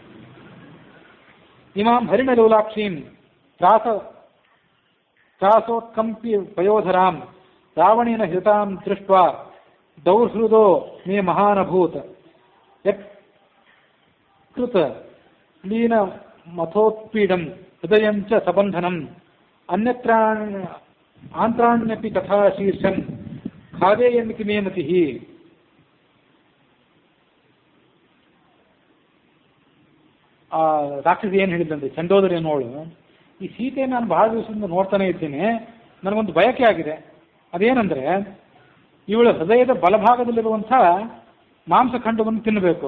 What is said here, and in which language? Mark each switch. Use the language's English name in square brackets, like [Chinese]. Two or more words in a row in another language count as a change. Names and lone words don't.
[Sanskrit] ಇಮಾಂ ಹರಿಣ ಲೋಲಾಕ್ಷೀಂ ತ್ರಾಸೋತ್ಕಂಪಿ ಪಯೋಧರಾಂ ರಾವಣೇನ ಹೃತಾಂ ದೃಷ್ಟ್ವಾ ದೌರ್ಹೃದೋ ಮೇ ಮಹಾನಭೂತ್ ಯತ್ಕೃತ ಲೀನ ಮಥೋತ್ಪೀಡಂ ಹೃದಯಂ ಚ ಸಬಂಧನಂ ಆಂತ್ರಾಣ್ಯಪಿ ತಥಾ ಶೀರ್ಷಂ ಖಾದೇಯಮಿತಿ ಮೇ ಮತಿಃ. [Kannada] ಆ ರಾಕ್ಷಸಿ ಏನು ಹೇಳಿದಂತೆ, ಚಂಡೋದರಿ ಅನ್ನೋಳು, ಈ ಸೀತೆ ನಾನು ಬಹಳ ದಿವಸದಿಂದ ನೋಡ್ತಾನೆ ಇದ್ದೇನೆ, ನನಗೊಂದು ಬಯಕೆ ಆಗಿದೆ. ಅದೇನೆಂದರೆ ಇವಳ ಹೃದಯದ ಬಲಭಾಗದಲ್ಲಿರುವಂಥ ಮಾಂಸಖಂಡವನ್ನು ತಿನ್ನಬೇಕು.